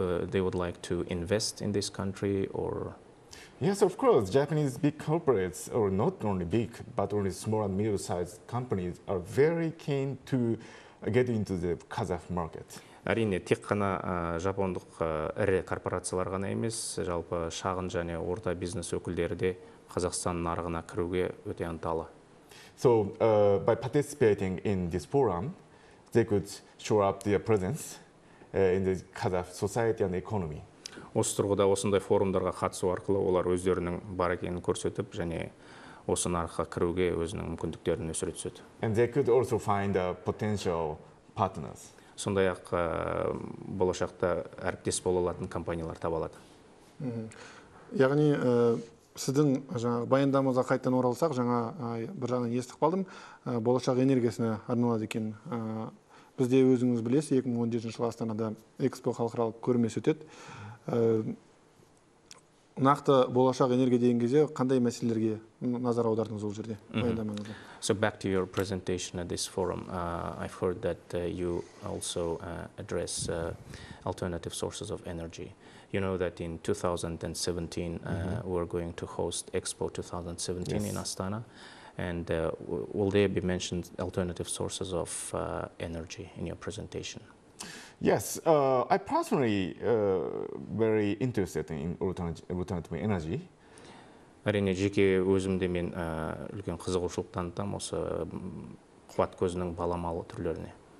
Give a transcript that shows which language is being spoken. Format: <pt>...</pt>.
<en>They would like to invest in this country or? Yes, of course. Japanese big corporates, or not only big, but only small and middle-sized companies, are very keen to get into the Kazakh market.</en> <kk>Әрине, тек қана жапондық ірі корпорациялар ғана емес, жалпы шағын және орта бизнес өкілдері де Қазақстан нарығына кіруге өте ынталы.</kk> <en>So, by participating in this forum, they could show up their presence in the Kazakh society and economy.</en> <kk>Осы тұрғыда осындай форумдарға қатысу арқылы олар өздерінің бар екенін көрсетіп, және осы нарыққа кіруге өзінің мүмкіндіктерін өсіре түседі.</kk> <en>And they could also find potential partners.</en> <kk>Сондай-ақ болашақта әріптес бола алатын компаниялар таба алады. Яғни сіздің баяндамаңызға қайтадан оралсақ, жаңа бір жағынан естіп қалдым, болашақ энергиясына арналады екен. Бізде өзіңіз білесіз, 2017 жылы Астанада Экспо халықаралық көрмесі өтеді. Нақты болашақ энергия деген кезде қандай мәселелерге назар аудардыңыз ол жерде баяндамаңызда?</kk> <en>So back to your presentation at this forum, I've heard that you also address alternative sources of energy. You know that in 2017 we're going to host Expo 2017 in Astana, and will there be mentioned alternative sources of energy in your presentation? Yes, I personally very interested in alternative energy.</en> <kk>Әрине, жеке өзімде мен үлкен қызығушылық танытам осы қуат көзінің баламалы түрлеріне.</kk>